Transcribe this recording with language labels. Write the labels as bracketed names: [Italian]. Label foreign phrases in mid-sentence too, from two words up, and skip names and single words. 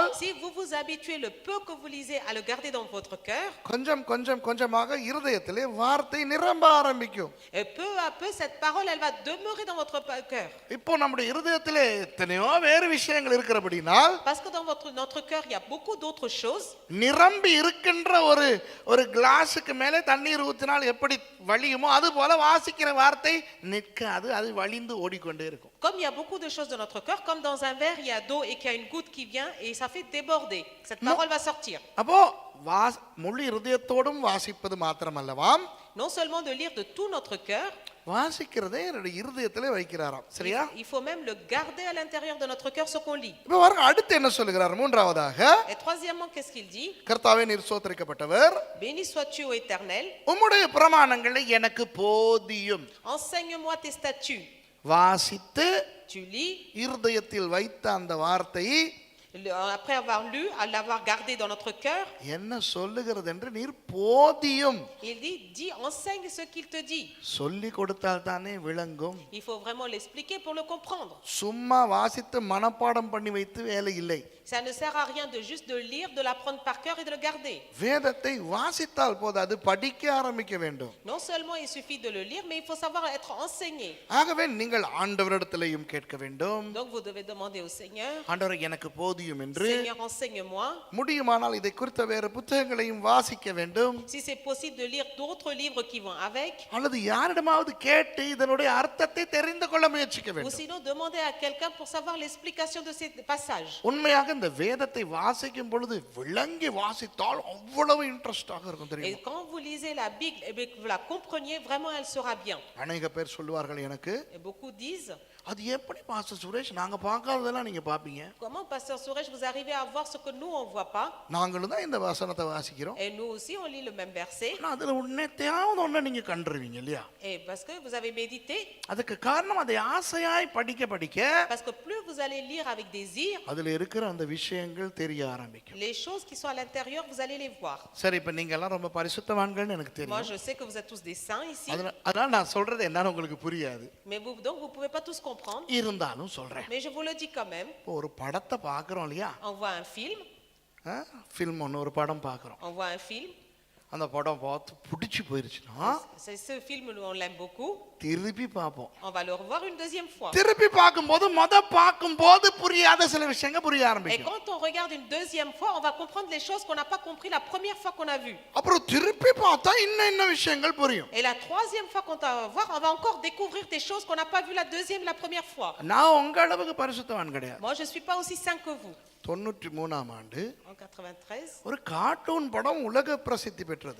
[French] Si vous vous habituez le peu que vous lisez à le garder dans votre cœur, [Tamil] கொஞ்சம் கொஞ்சம் கொஞ்சமாக இருதயத்திலே வார்த்தை நிரம்ப ஆரம்பிக்கும். [French] et peu à peu cette parole elle va demeurer dans votre cœur. [Tamil] இப்போ நம்முடைய இருதயத்திலே எத்தனையோ வேறு விஷயங்கள் இருக்கிறபடினால், [French] Parce que dans notre cœur il y a beaucoup d'autres choses. [Tamil] நிரம்பி இருக்கின்ற ஒரு கிளாஸுக்கு மேலே தண்ணீர் ஊற்றினால் எப்படி வழியுமோ அது போல வாசிக்கிற வார்த்தை நிற்காது, அது வழிந்து ஓடிக்கொண்டே இருக்கும். [French] Comme il y a beaucoup de choses dans notre cœur, comme dans un verre il y a d'eau et qu'il y a une goutte qui vient et ça fait déborder, cette parole va sortir. [Tamil] அப்போ முழு இருதயத்தோடும் வாசிப்பது மாத்திரமல்லவாம், [French] Non seulement de lire de tout notre cœur, [Tamil] வாசிக்கிறதே என்னுடைய இருதயத்திலே வைக்கிறாராம். சரியா? [French] il faut même le garder à l'intérieur de notre cœur ce qu'on lit. [Tamil] இப்போ பாருங்க, அடுத்து என்ன சொல்லுகிறார்? மூன்றாவதாக, [French] Et troisièmement, qu'est-ce qu'il dit? [Tamil] கர்த்தாவே நீர் ஸ்தோத்திரிக்கப்பட்டவர், [French] Béni sois-tu ô Éternel, [Tamil] உம்முடைய பிரமாணங்களை எனக்கு போதியும். [French] enseigne-moi tes statuts. [Tamil] வாசித்து [French] Tu lis, [Tamil] இருதயத்தில் வைத்த அந்த வார்த்தை [French] après avoir lu, à l'avoir gardé dans notre cœur, [Tamil] என்ன சொல்லுகிறது என்று நீர் போதியும். [French] il dit, dis, enseigne ce qu'il te dit. [Tamil] சொல்லி கொடுத்தால் தானே விளங்கும். [French] Il faut vraiment l'expliquer pour le comprendre. [Tamil] சும்மா வாசித்து மனப்பாடம் பண்ணி வைத்து வேலை இல்லை. [French] Ça ne sert à rien de juste de lire, de l'apprendre par cœur et de le garder. [Tamil] வேதத்தை வாசித்தால் போதாது, படிக்க ஆரம்பிக்க வேண்டும். [French] Non seulement il suffit de le lire, mais il faut savoir être enseigné. [Tamil] ஆகவே நீங்கள் ஆண்டவரிடத்திலேயும் கேட்க வேண்டும். [French] Donc vous devez demander au Seigneur, [Tamil] ஆண்டவரே எனக்கு போதியும் என்று. [French] Seigneur enseigne-moi. [Tamil] முடியுமானால் இதை குறித்த வேறு புத்தகங்களையும் வாசிக்க வேண்டும். [French] Si c'est possible de lire d'autres livres qui vont avec. [Tamil] அல்லது யாரிடமாவது கேட்டு இதனுடைய அர்த்தத்தை தெரிந்து கொள்ள முயற்சிக்க [French] Ou [Tamil] வேண்டும். [French] sinon demander à quelqu'un pour savoir l'explication de ces passages. [Tamil] உண்மையாக இந்த வேதத்தை வாசிக்கும் பொழுது விளங்கி வாசித்தால் அவ்வளவு இன்ட்ரெஸ்டாக இருக்கும் [French] Et [Tamil] தெரியும். [French] quand vous lisez la Bible et que vous la compreniez, vraiment elle sera bien. [Tamil] அநேக பேர் சொல்லுவார்கள் எனக்கு, [French] Et beaucoup disent, [Tamil] அது எப்படி பாஸ்டர் சுரேஷ் நாங்க பார்க்காததெல்லாம் நீங்க பாப்பீங்க? [French] Comment, pasteur Suresh, vous arrivez à voir ce que nous, on ne voit pas? [Tamil] நாங்களும் தான் இந்த வசனத்தை வாசிக்கிறோம். [French] Et nous aussi, on lit le même verset. [Tamil] ஆனா அதுல உன்னைத்தாவது ஒண்ணு நீங்க கண்டுருவீங்க இல்லையா? [French] Et parce que vous avez médité, [Tamil] அதுக்கு காரணம் அதை ஆசையாய் படிக்க படிக்க [French] parce que plus vous allez lire avec désir, [Tamil] அதுல இருக்கிற அந்த விஷயங்கள் தெரிய ஆரம்பிக்கும். [French] les choses qui sont à l'intérieur, vous allez les voir. [Tamil] சரி, இப்ப நீங்க எல்லாம் ரொம்ப பரிசுத்தவான்கள்னு எனக்கு [French] Moi, [Tamil] தெரியும். [French] je sais que vous êtes tous des saints ici, [Tamil] அதனால நான் சொல்றது என்னன்னு உங்களுக்கு புரியாது. [French] mais vous, donc vous ne pouvez pas tous comprendre. [Tamil] இருந்தாலும் சொல்றேன். [French] Mais je vous le dis quand même. [Tamil] இப்போ ஒரு படத்தை பார்க்குறோம் இல்லையா? [French] On voit un film, [Tamil] ஃபில்ம் ஒன்று ஒரு படம் பார்க்குறோம். [French] on voit un film. [Tamil] அந்த படம் பார்த்து பிடிச்சி போயிருச்சுன்னா [French] C'est ce film, on l'aime beaucoup. [Tamil] திருப்பி பார்ப்போம். [French] On va le revoir une deuxième fois. [Tamil] திருப்பி பார்க்கும்போது பார்க்கும்போது புரியாத சில விஷயங்கள் புரிய [French] Et [Tamil] ஆரம்பிக்கும். [French] quand on regarde une deuxième fois, on va comprendre les choses qu'on n'a pas compris la première fois qu'on a vu. [Tamil] அப்புறம் திருப்பி பார்த்தா இன்னும் விஷயங்கள் புரியும். [French] Et la troisième fois qu'on va voir, on va encore découvrir des choses qu'on n'a pas vu la deuxième, la première fois. [Tamil] நான் உங்க அளவுக்கு பரிசுத்தவான் கிடையாது. [French] Moi, je suis pas aussi saint que vous. [Tamil] 93ஆம் ஆண்டு [French] En 93, [Tamil] ஒரு கார்ட்டூன் படம் உலக பிரசித்தி பெற்றது.